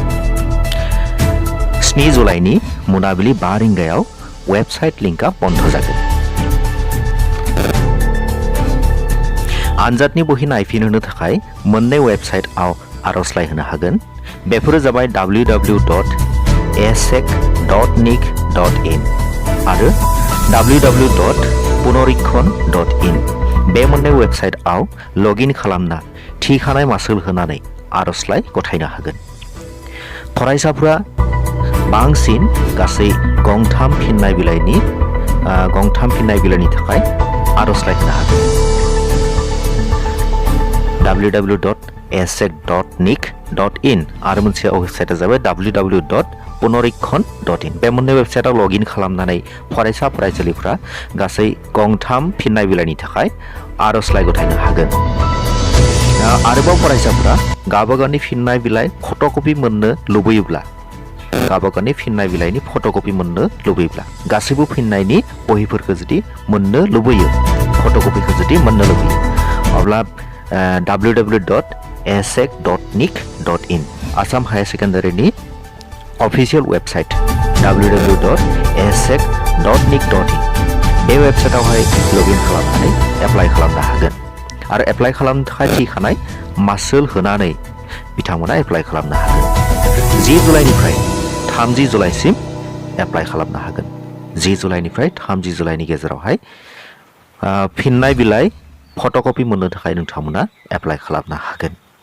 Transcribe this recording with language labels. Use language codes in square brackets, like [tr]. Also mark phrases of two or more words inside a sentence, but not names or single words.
[brx] 7 जुलाइनि मोनाबिलि 5 रिंगायाव [en] website link [brx] बन्द जागोन। आनजादनि बहि नायफिनहोनो थाखाय मोननै वेबसाइटआव आर'जलाइ होनो हागोन। बेफोरो जाबाय www.asec.nic.in आरो www.punorikhon.in। बे मोननै वेबसाइटआव लगइन खालामना थिखानाय मासुल होनानै आर'जलाइ गथायनो हागोन। फरायसाफोरा बांसिन गासै गंथाम फिननाय बिलाइनि थाखाय आर'जलाइ होनो हागोन। www.asec.nic.in आरो मोनसे वेबसाइटआ जाबाय www.punorikhon.in। बे मोननै वेबसाइटआव लगइन खालामनानै फरायसालिफ्रा गासै गंथाम फिननाय बिलाइनि थाखाय आर'जलाइ गथायनो हागोन। आरोबाव फरायसाफोरा गावबा गावनि फिननाय बिलाइ फट'कपि मोननो लुबैयोब्ला गासैबो फिननायनि बहिफोरखौ जुदि मोननो लुबैयो, फट'कपिखौ जुदि मोननो लुबैयो, अब्ला www.asec.nic.in आसाम [en] higher secondary official website [brx] www.asec.nic.in बे वेबसाइटआवहाय लगइन खालामनानै एप्लाइ खालामनो हागोन। आरो एप्लाइ खालामनो थाखाय थिखानाय मासुल होनानै बिथांमोना एप्लाइ खालामनो हागोन। 10 जुलाइनिफ्राय 30 जुलाइसिम एप्लाइ खालामनो हागोन। 10 जुलाइनिफ्राय 30 जुलाइनि गेजेरावहाय फिननाय बिलाइ फट'कपि मोननो थाखाय नोंथांमोना एप्लाइ खालामनो हागोन।